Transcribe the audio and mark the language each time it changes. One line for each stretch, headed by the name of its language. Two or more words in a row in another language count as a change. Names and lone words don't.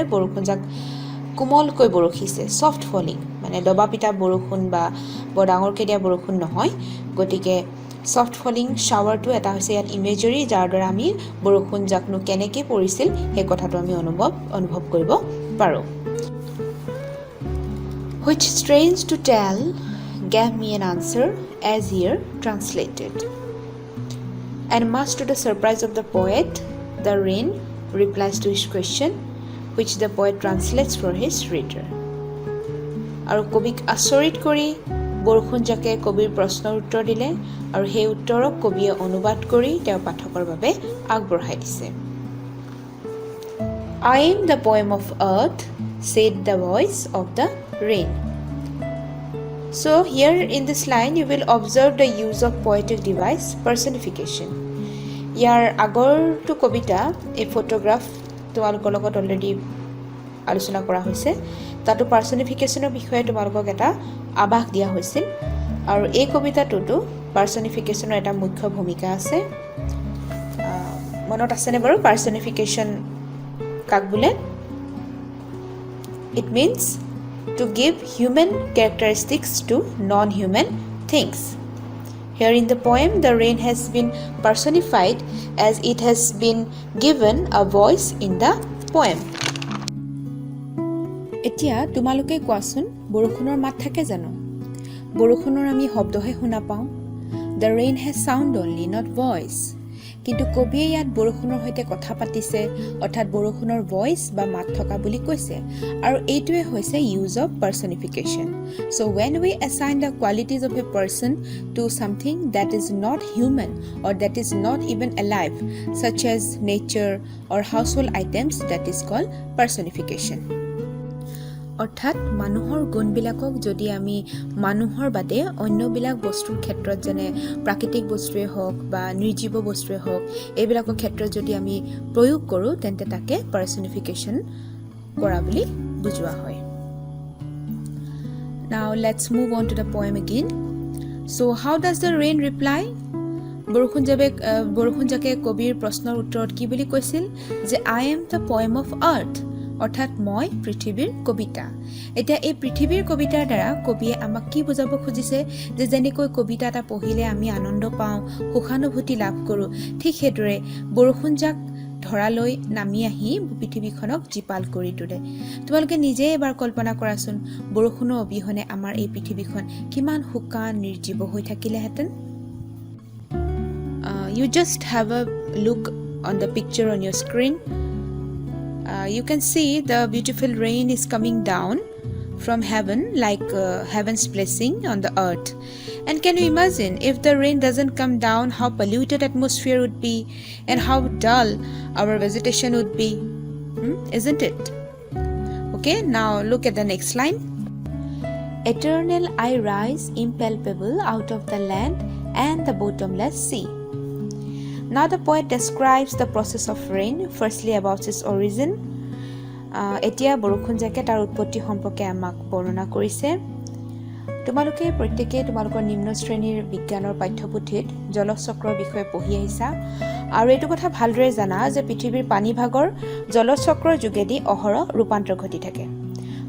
Assamese: বৰষুণ জাক কোমলকৈ বৰষিছে,
English: soft falling,
Assamese: মানে দবা পিটা বৰষুণ বা বৰ ডাঙৰকৈ দিয়া বৰষুণ নহয়। গতিকে
English: soft falling showerটো
Assamese: এটা হৈছে ইয়াত ইমেজৰি, যাৰ দ্বাৰা আমি বৰষুণ জাকনো কেনেকৈ পৰিছিল সেই কথাটো আমি অনুভৱ কৰিব পাৰোঁ।
English: Which strange to tell gave me an answer as here translated. And much to the surprise of the poet, the rain replies to his question, which the poet translates for his reader.
Assamese: আৰু কবিক আচৰিত কৰি বৰষুণ জাকে কবিৰ প্ৰশ্নৰ উত্তৰ দিলে, আৰু সেই উত্তৰক কবিয়ে অনুবাদ কৰি তেওঁ পাঠকৰ বাবে আগবঢ়াই দিছে।
English: I am the poem of earth, said the voice of the rain. So here in this line you will observe the use of poetic device personification.
Assamese: ইয়াৰ আগৰটো কবিতা এই ফটোগ্ৰাফ তোমালোকৰ লগত অলৰেডি আলোচনা কৰা হৈছে, তাতো পাৰ্চনিফিকেশ্যনৰ বিষয়ে তোমালোকক এটা আভাস দিয়া হৈছিল, আৰু এই কবিতাটোতো পাৰ্চনিফিকেশ্যনৰ এটা মুখ্য ভূমিকা আছে। মনত আছেনে বাৰু পাৰ্চনিফিকেশ্যন কাক বোলে?
English: It means to give human characteristics to non-human things. Here in the poem, the rain has been personified as it has been given a voice in the poem.
Assamese: এতিয়া তোমালোকে কোৱাচোন, বৰষুণৰ মাত থাকে জানো? বৰষুণৰ আমি শব্দহে শুনা পাওঁ।
English: The rain has sound only, not voice.
Assamese: কিন্তু কবিয়ে ইয়াত বৰষুণৰ সৈতে কথা পাতিছে, অৰ্থাৎ বৰষুণৰ ভইচ বা মাত থকা বুলি কৈছে, আৰু এইটোৱে হৈছে
English: use of personification. চ' when we assign the qualities of a person to something that is not human or that is not even alive, such as nature or household items, that is called personification.
Assamese: অৰ্থাৎ মানুহৰ গুণবিলাকক যদি আমি মানুহৰ বাদে অন্যবিলাক বস্তুৰ ক্ষেত্ৰত, যেনে প্ৰাকৃতিক বস্তুৱে হওক বা নিৰ্জীৱ বস্তুৱে হওক, এইবিলাকৰ ক্ষেত্ৰত যদি আমি প্ৰয়োগ কৰোঁ, তেন্তে তাকে পাৰ্চনিফিকেশ্যন কৰা বুলি বুজোৱা হয়।
English: Now let's move on to the poem again. So how does the rain reply?
Assamese: বৰষুণ জাকে কবিৰ প্ৰশ্নৰ উত্তৰত কি বুলি কৈছিল?
English: যে I am the poem of earth,
Assamese: অৰ্থাৎ মই পৃথিৱীৰ কবিতা। এতিয়া এই পৃথিৱীৰ কবিতাৰ দ্বাৰা কবিয়ে আমাক কি বুজাব খুজিছে? যে যেনেকৈ কবিতা এটা পঢ়িলে আমি আনন্দ পাওঁ, সুখানুভূতি লাভ কৰোঁ, ঠিক সেইদৰে বৰষুণ জাক ধৰালৈ নামি আহি পৃথিৱীখনক জীপাল কৰি তোলে। তোমালোকে নিজে এবাৰ কল্পনা কৰাচোন, বৰষুণৰ অবিহনে আমাৰ এই পৃথিৱীখন কিমান শুকান নিৰ্জীৱ হৈ থাকিলেহেঁতেন।
English: You just have a look on the picture on your screen. You can see the beautiful rain is coming down from heaven, like heaven's blessing on the earth. And can you imagine if the rain doesn't come down, how polluted atmosphere would be and how dull our vegetation would be, isn't it? Okay, now look at the next line. Eternal I rise impalpable out of the land and the bottomless sea. Now the poet describes the process of rain, firstly about its origin.
Assamese: এতিয়া বৰষুণ জাকে তাৰ উৎপত্তি সম্পৰ্কে আমাক বৰ্ণনা কৰিছে। তোমালোকে প্ৰত্যেকেই তোমালোকৰ নিম্ন শ্ৰেণীৰ বিজ্ঞানৰ পাঠ্যপুথিত জলচক্ৰৰ বিষয়ে পঢ়ি আহিছা, আৰু এইটো কথা ভালদৰে জানা যে পৃথিৱীৰ পানীভাগৰ জলচক্ৰৰ যোগেদি অহৰহ ৰূপান্তৰ ঘটি থাকে।